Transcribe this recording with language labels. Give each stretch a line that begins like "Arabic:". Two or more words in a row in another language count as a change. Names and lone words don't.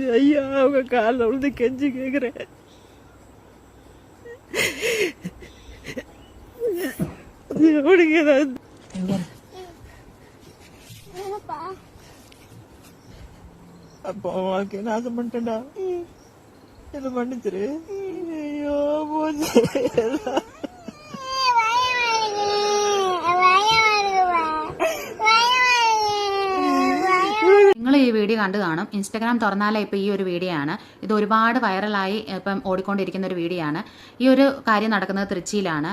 Tamil: ஐயா அவங்க காலில் விழுந்து கெஞ்சி கேட்குறேன். அவனுக்கு ஏதாவது அப்போ வாழ்க்கை நாசம் பண்ணிட்டேன்டா. என்ன பண்ணிச்சிரு. ஐயோ போச்சு.
Malayalam: നിങ്ങൾ ഈ വീഡിയോ കണ്ടു കാണും. ഇൻസ്റ്റാഗ്രാം തുറന്നാലേ ഇപ്പോൾ ഈ ഒരു വീഡിയോ ആണ്. ഇത് ഒരുപാട് വൈറലായി ഇപ്പം ഓടിക്കൊണ്ടിരിക്കുന്ന ഒരു വീഡിയോ ആണ്. ഈ ഒരു കാര്യം നടക്കുന്നത് തൃച്ചിയിലാണ്.